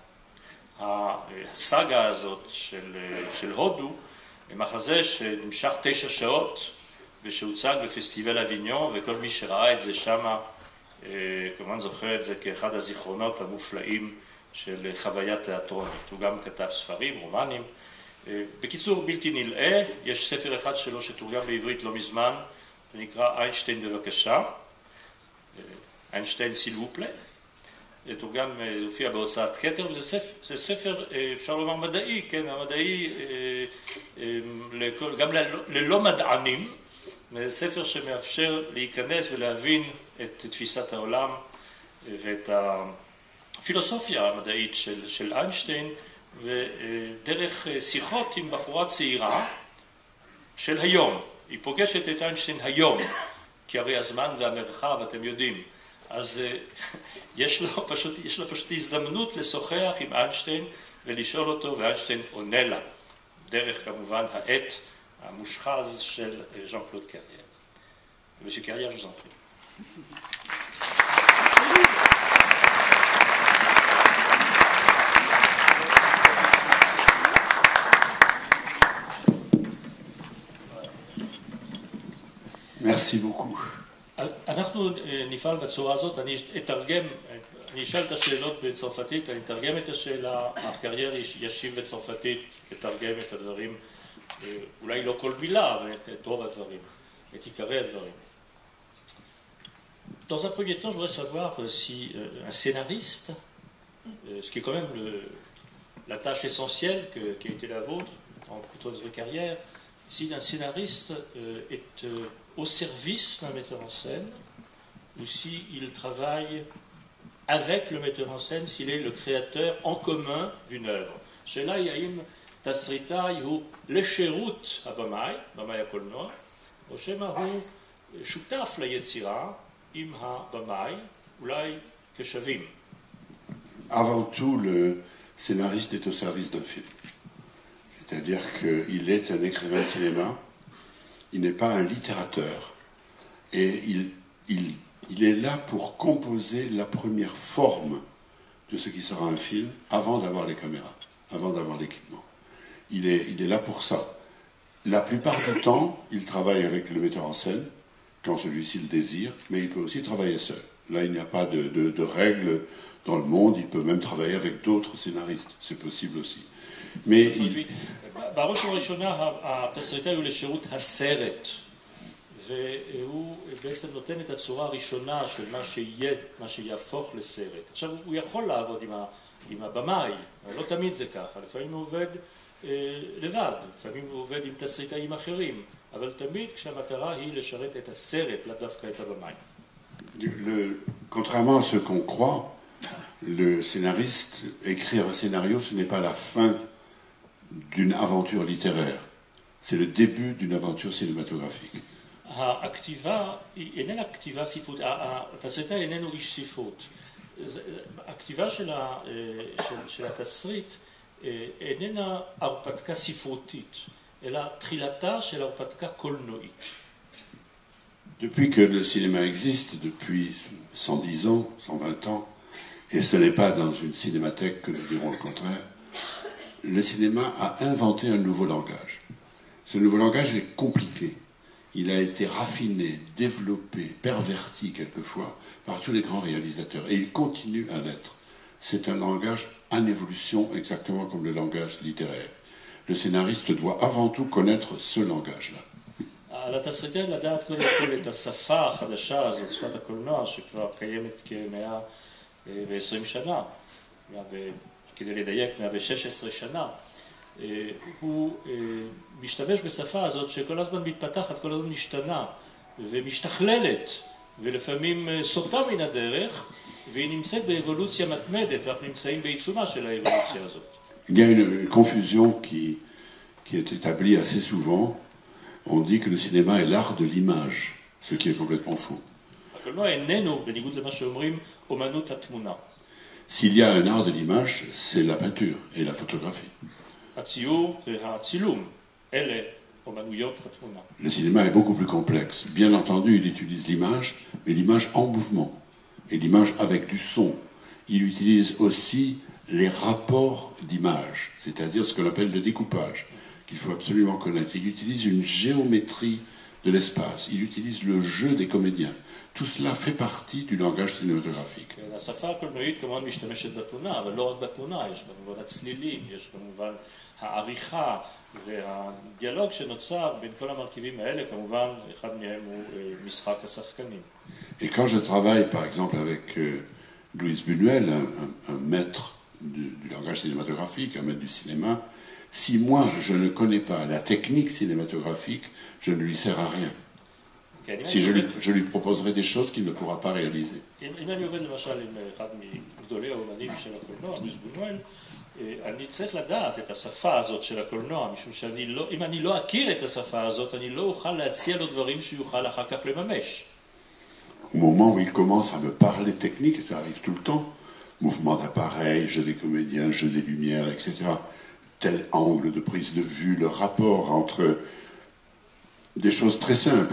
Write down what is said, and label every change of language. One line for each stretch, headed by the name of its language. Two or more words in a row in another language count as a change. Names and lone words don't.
Hebrew: הסאגה הזאת של הודו, מחזה שנמשך 9 שעות ושהוצג בפסטיבל אביניון, וכל מי שראה את זה שם כמובן זוכר את זה כאחד הזיכרונות המופלאים של חוויה תיאטרונית. הוא גם כתב ספרים, רומנים. בקיצור, בלתי נלאה, יש ספר אחד שלו שתורגם בעברית לא מזמן, זה נקרא איינשטיין בבקשה, איינשטיין
French: s'il vous plaît,
Hebrew: תורגם, הופיע בהוצאת כתר, וזה ספר, אפשר לומר מדעי, כן, המדעי, גם ללא מדענים, זה ספר שמאפשר להיכנס ולהבין את תפיסת העולם ואת הפילוסופיה המדעית של איינשטיין, ודרך שיחות עם בחורה צעירה של היום. היא פוגשת את איינשטיין היום, כי הרי הזמן והמרחב, אתם יודעים. אז יש לו פשוט הזדמנות לשוחח עם איינשטיין ולשאול אותו, ואיינשטיין עונה לה, דרך כמובן העט המושחז של ז'אן קלוד קריירה.
French: monsieur Carrière, je vous en prie. Merci beaucoup.
Hebrew: אנחנו נפעל בצורה הזאת, אני אשאל את השאלות בצרפתית, אני אתרגם את השאלה, הקריירה ישיב בצרפתית, אתרגם את הדברים, אולי לא כל מילה, אבל את רוב הדברים, את עיקרי הדברים.
French: Dans un premier temps, je voudrais savoir si un scénariste, ce qui est quand même la tâche essentielle qui a été la vôtre en toute votre carrière, si un scénariste est au service d'un metteur en scène, ou s'il travaille avec le metteur en scène, s'il est le créateur en commun d'une œuvre.
Hebrew: שאלה היא האם תסריטאי הוא לשירות הבמאי, במאי הקולנוע, או שמא הוא שותף ליצירה עם הבמאי, אולי כשווים.
French: Avant tout, le scénariste est au service d'un film. C'est-à-dire qu'il est un écrivain de cinéma, il n'est pas un littérateur. Et il est là pour composer la première forme de ce qui sera un film avant d'avoir les caméras, avant d'avoir l'équipement. Il est là pour ça. La plupart du temps, il travaille avec le metteur en scène, quand celui-ci le désire, mais il peut aussi travailler seul. Là, il n'y a pas de règles dans le monde, il peut même travailler avec d'autres scénaristes, c'est possible aussi. Mais
Hebrew: בראש ובראשונה התסריטאי הוא לשירות הסרט, והוא בעצם נותן את הצורה הראשונה של מה שיהפוך לסרט. עכשיו הוא יכול לעבוד עם הבמאי, אבל לא תמיד זה ככה, לפעמים הוא עובד לבד, לפעמים הוא עובד עם תסריטאים אחרים, אבל תמיד כשהמטרה היא לשרת את הסרט, לאו דווקא את הבמאי.
French: Contrairement à ce qu'on croit, le scénariste, écrire un scénario, ce n'est pas la fin d'une aventure littéraire. C'est le début d'une aventure cinématographique.
Hebrew: הכתיבה איננה כתיבה ספרות, התסריטאי איננו איש ספרות. הכתיבה של התסריט איננה הרפתקה ספרותית, אלא תחילתה של הרפתקה קולנועית.
French: Depuis que le cinéma existe, depuis 110 ans, 120 ans, et ce n'est pas dans une cinémathèque que nous dirons le contraire, le cinéma a inventé un nouveau langage. Ce nouveau langage est compliqué. Il a été raffiné, développé, perverti quelquefois par tous les grands réalisateurs. Et il continue à l'être. c'est un langage en évolution, exactement comme le langage littéraire. Le scénariste doit avant tout connaître ce langage-là.
Hebrew: על התסריטאי לדעת קודם כל את השפה החדשה הזאת, שפת הקולנוע, שכבר קיימת כ-120 שנה, כדי לדייק 116 שנה, הוא משתמש בשפה הזאת שכל הזמן מתפתחת, כל הזמן משתנה ומשתכללת, ולפעמים סוטה מן הדרך, והיא נמצאת באבולוציה מתמדת, ואנחנו נמצאים בעיצומה של האבולוציה הזאת.
French: Il y a une confusion qui est établie assez souvent. On dit que le cinéma est l'art de l'image, ce qui est complètement faux.
Hebrew: הקולנוע איננו, בניגוד למה שאומרים, אומנות התמונה.
French: S'il y a un art de l'image, c'est la peinture et la photographie.
Hebrew: הציור והצילום, אלה אומנויות התמונה.
French: Le cinéma est beaucoup plus complexe. Bien entendu, il utilise l'image, mais l'image en mouvement, et l'image avec du son. Il utilise aussi les rapports d'image, c'est-à-dire ce qu'on appelle le découpage, qu'il faut absolument connaître. Il utilise une géométrie de l'espace, il utilise le jeu des comédiens. Tout cela fait partie du langage cinématographique.
Hebrew: השפה הקולנועית כמובן משתמשת בתמונה, אבל לא רק בתמונה, יש כמובן הצלילים, יש כמובן העריכה והדיאלוג שנוצר בין כל המרכיבים האלה, כמובן אחד מהם הוא משחק השחקנים.
French: Et quand je travaille par exemple avec Louise Buñuel, un maître du langage cinématographique, un maître du cinéma, si moi je ne connais pas la technique cinématographique, je ne lui sers à rien. Si je lui proposerai des choses qu'il ne pourra pas réaliser.
Hebrew: אם אני עובד למשל עם אחד מגדולי האומנים של הקולנוע, לואיס בונואל, אני צריך לדעת את השפה הזאת של הקולנוע, משום שאם אני לא אכיר את השפה הזאת, אני לא אוכל להציע לו דברים שיוכל אחר כך לממש.
French: Au moment où il commence à me parler technique, et ça arrive tout le temps, mouvement d'appareil, jeu des comédiens, jeu des lumières, etc., tel angle de prise de vue, le rapport entre des choses très simples.